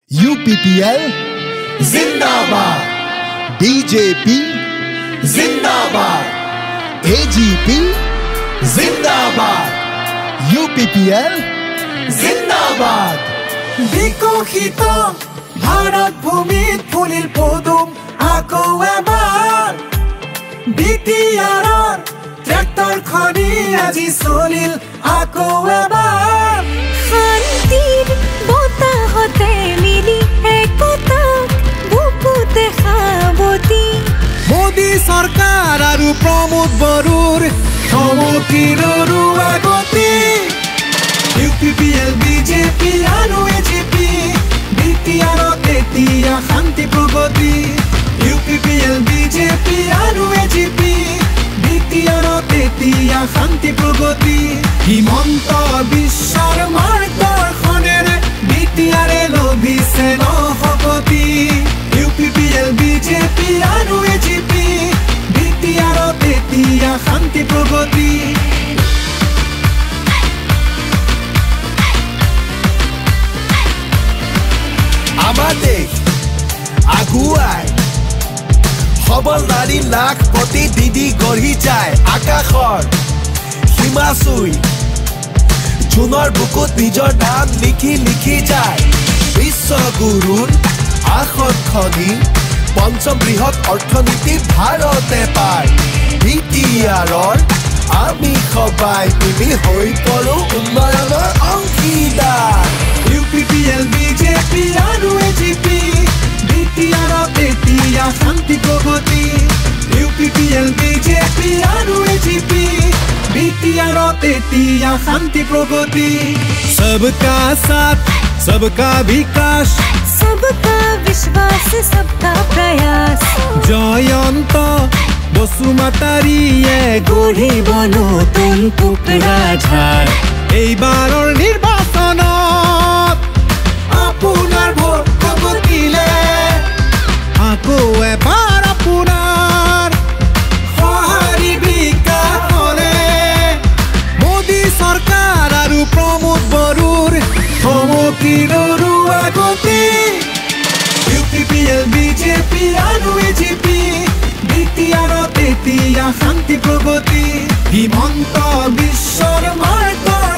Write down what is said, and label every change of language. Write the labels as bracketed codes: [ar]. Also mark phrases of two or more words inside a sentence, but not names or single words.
[hi] यूपीपीएल जिंदाबाद, बीजेपी जिंदाबाद, एजीपी जिंदाबाद, यूपीपीएल जिंदाबाद। [as] বিকশিত ভাৰত ভূমিত ফুলিল পদুম আকৌ এবাৰ বিটিআৰৰ ট্ৰেক্টৰ খনি আজি চলিল আকৌ এবাৰ শান্তিৰ বতাহতে মিলি একতাক বুকুতে সাৱতি মোদী চৰকাৰ আৰু প্ৰমোদ বড়োৰ সমষ্টিৰ আগতি यूपीपीएल बीजेपी আৰু এজিপি বিটিআৰত এতিয়া শান্তি প্ৰগতি यूपीपीएल बीजेपি আৰু এজিপি বিটিআৰত এতিয়া শান্তি প্ৰগতি হিমন্ত বিশ্বৰ মাৰ্গদৰ্শনেৰে বিটিআৰে লভিছে নহকতি यूपीपीएल बीजेपি আৰু এজিপি বিটিআৰত এতিয়া শান্তি প্ৰগতি আমাৰ দেশ আগুৱাই সবল নাৰী লাখ প্ৰতিনিধি গঢ়ি যায় আকাশৰ সীমা চুই জোনৰ বুকুত নিজৰ নাম লিখি লিখি যায় বিশ্বগুৰুৰ আসনখনি পঞ্চম বৃহৎ অৰ্থনীতি ভাৰতে পায় বিটিআৰৰ আমি সবাই মিলি হৈ পৰো উন্নয়নৰ অংশীদাৰ यूपीपीएल बीजेपी আৰু এজিপি বিটিআৰত এতিয়া শান্তি প্ৰগতি यूपीपीएल बीजेपी আৰু এজিপি বিটিআৰত এতিয়া শান্তি প্ৰগতি [hi] सबका साथ सबका विकास सबका विश्वास सबका प्रयास [as] জয়ন্ত বসুমতাৰীয়ে গঢ়িব নতুন কোকৰাঝাৰ এইবাৰৰ নিৰ্বাচনত আপোনাৰ ভোট কবকিলে আকৌ এবাৰ আপোনাৰ সঁহাৰি বিকাশ হ'লে মোদী চৰকাৰ আৰু প্ৰমোদ বড়োৰ সমষ্টিৰ আগতি यूपीपीएल बीजेपি আৰু এজিপি বিটিআৰত এতিয়া শান্তি প্ৰগতি হিমন্ত বিশ্বৰ মাৰ্গ